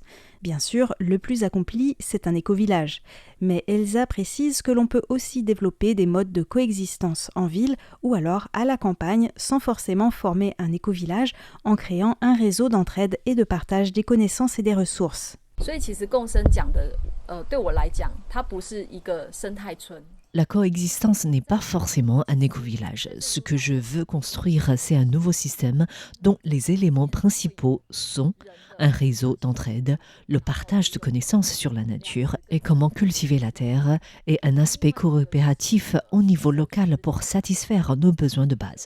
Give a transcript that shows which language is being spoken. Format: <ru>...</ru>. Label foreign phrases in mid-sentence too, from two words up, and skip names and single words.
<fr>Bien sûr, le plus accompli, c'est un éco-village. Mais Elsa précise que l'on peut aussi développer des modes de coexistence en ville ou alors à la campagne sans forcément former un éco-village en créant un réseau d'entraide et de partage des connaissances et des ressources.</fr> <zh>所以其实共生讲的对我来讲它不是一个生态村</zh> <fr>La coexistence n'est pas forcément un éco-village. Ce que je veux construire, c'est un nouveau système dont les éléments principaux sont un réseau d'entraide, le partage de connaissances sur la nature et comment cultiver la terre, et un aspect coopératif au niveau local pour satisfaire nos besoins de base.</fr>